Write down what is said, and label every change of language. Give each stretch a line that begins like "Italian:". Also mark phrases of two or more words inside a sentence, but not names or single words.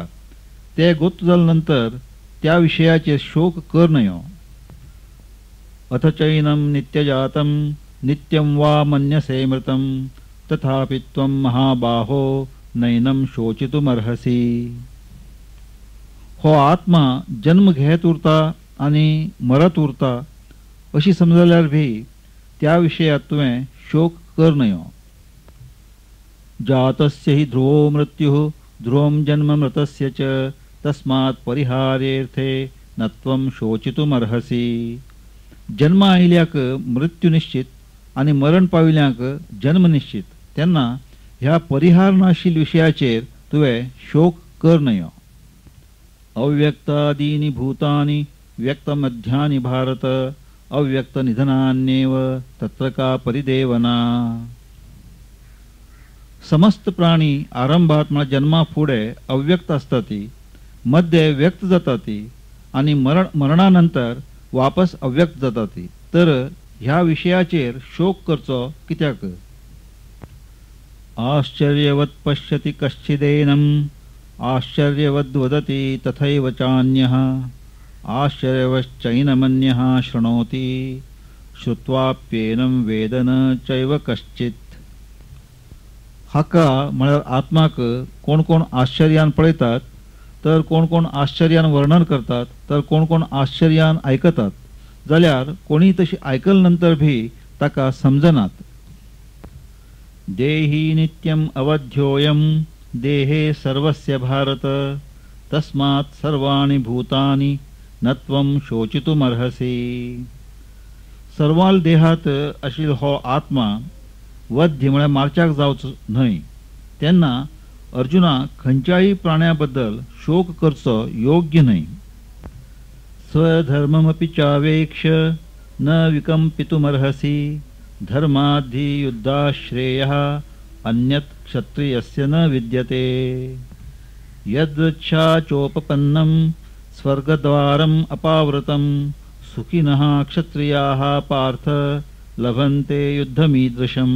Konkani: ते गोत जाल्यानंतर त्या विषयाचे शोक कर नयो.
Sanskrit: अथ चैनं नित्यजातं नित्यं वा मन्यसे मृतं तथापि त्वं महाबाहो नैनं शोचितुमर्हसि.
Konkani: हो आत्मा जन्म घेत उरता आणि मरत उरता अशी समजल्यार भी त्या विशयात तुवें शोक कर नयो.
Sanskrit: जातस्य हि ध्रुवो मृत्युः ध्रुवं जन्म मृतस्य च तस्मात् परिहार्येर्थे न त्वं शोचितुमर्हसि.
Konkani: जन्म आयिल्ल्याक मृत्यू निश्चित आणि मरण पाविल्ल्याक जन्म निश्चित. तेन्ना ह्या परिहार नाशील विशयाचेर तुवें शोक कर नयो.
Sanskrit: अव्यक्तादीनि भूतानि व्यक्तमध्यानि भारत अव्यक्त निधनान्येव तत्र का परिदेवना.
Konkani: समस्त प्राणी आरंभात म्हणजे जन्मा फुडे अव्यक्त असताती, मध्ये व्यक्त जाताती आणि मरणानंतर वापस अव्यक्त जाताती. तर ह्या विषयाचेर शोक करचो कित्याक.
Sanskrit: आश्चर्यवत् पश्यति कश्चिदेनम् आश्चर्यवद् वदति तथैव चान्यः आश्चर्यवश्चैनमन्यः शृणोति श्रुत्वाप्येनं वेद न चैव कश्चित्.
Konkani: हाका म्हळ्यार आत्माक कोण कोण आश्चर्यान पळयतात, तर कोण कोण आश्चर्यान वर्णन करतात, तर कोण कोण आश्चर्यान आयकतात. जाल्यार कोणी तशी आयकल नंतर भी ताका समजनात.
Sanskrit: देही नित्यम अवध्योयम देहे सर्वस्य भारत तस्मात् सर्वाणि भूतानि न त्वं शोचितुमर्हसि.
Konkani: सर्वाल देहात आशिल्लो हो आत्मा वध्य म्हळ्यार मारच्याक जावचो न्हय. तेन्ना अर्जुना खंयच्याय प्राण्या बद्दल शोक करचो योग्य न्हय.
Sanskrit: स्वधर्ममपि चावेक्ष न विकंपितुमर्हसि धर्माद्धि युद्धाश्रेयः अन्यत् क्षत्रियस्य न विद्यते. यदृच्छा चोपपन्नं स्वर्गद्वारम् अपावृतं सुखिनः क्षत्रियाः पार्थ लभन्ते युद्धमीदृशम्.